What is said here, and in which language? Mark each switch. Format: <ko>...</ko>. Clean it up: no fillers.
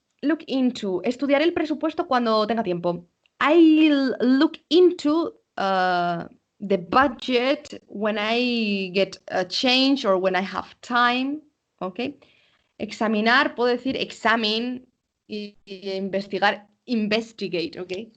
<es>Look into, estudiaré el presupuesto cuando tenga tiempo.</es> <en>I'll look into the budget when I get a change or when I have time, ¿ok?</en> <es>Examinar, puedo decir examine y investigar, investigate, ¿ok?</es>